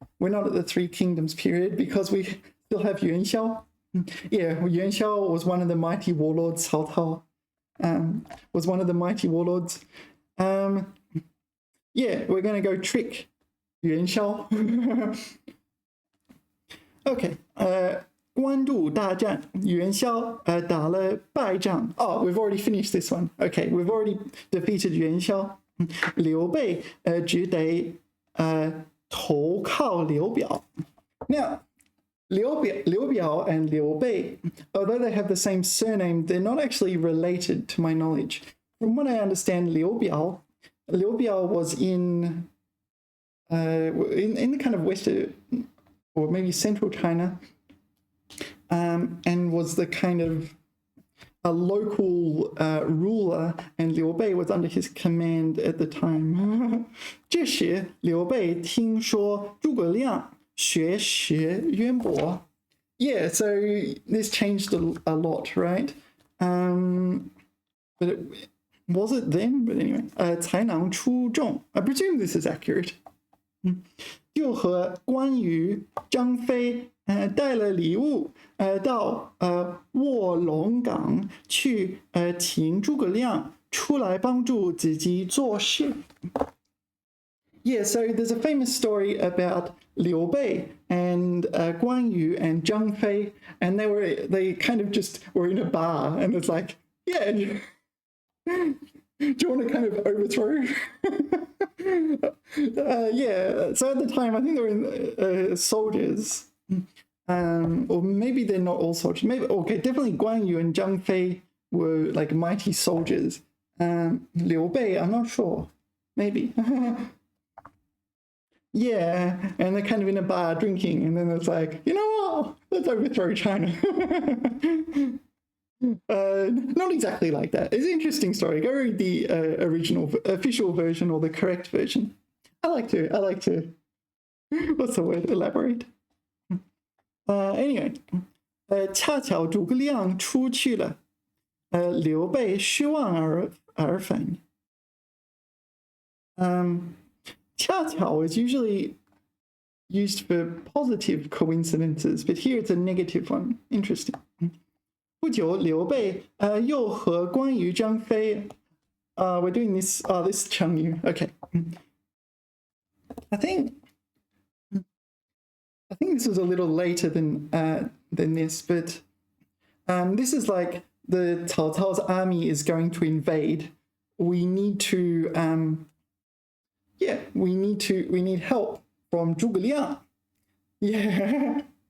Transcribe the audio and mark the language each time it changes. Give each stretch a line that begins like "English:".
English: We're not at the Three Kingdoms period because we still have Yuan Xiao. Yeah, Yuan Xiao was one of the mighty warlords. Cao Cao was one of the mighty warlords. Yeah, we're going to go trick Yuan Xiao. Okay.
Chinese: 官渡大战, Yuan Xiao 打了败仗.
English: Oh, we've already finished this one. Okay, we've already defeated Yuan Xiao.
Chinese: 刘备只得投靠刘表.
English: Now, Liu Biao and Liu Bei, although they have the same surname, they're not actually related to my knowledge. From what I understand, Liu Biao was in the kind of western or maybe central China, and was the kind of a local ruler, and Liu Bei was under his command at the time.
Chinese: 这时，刘备听说诸葛亮学识渊博，
English: yeah, so this changed a lot, right? But was it then? But anyway,
Chinese: 才囊出众.
English: I presume this is accurate.
Chinese: 就和关羽、张飞带了礼物到卧龙岗去请诸葛亮出来帮助自己做事.
English: Yeah, so there's a famous story about Liu Bei and Guan Yu and Zhang Fei, and they kind of just were in a bar, and it's like, yeah, do you want to kind of overthrow? Yeah, so at the time, I think they were soldiers, or maybe they're not all soldiers. Maybe okay, definitely Guan Yu and Zhang Fei were like mighty soldiers. Liu Bei, I'm not sure. Maybe. Yeah, and they're kind of in a bar drinking, and then it's like, you know what? Let's overthrow China. Not exactly like that. It's an interesting story. Go read the original, official version or the correct version. I like to, what's the word? Elaborate. Anyway,
Chinese: 恰巧诸葛亮出去了，刘备失望而返。
English: 恰巧 is usually used for positive coincidences, but here it's a negative one. Interesting.
Chinese: 不久，刘备又和关羽、张飞
English: we're doing this. Oh, this is Chengyu. Okay. I think this was a little later than this, but this is like the Cao Cao's army is going to invade. We need to we need help from Zhuge Liang. Yeah.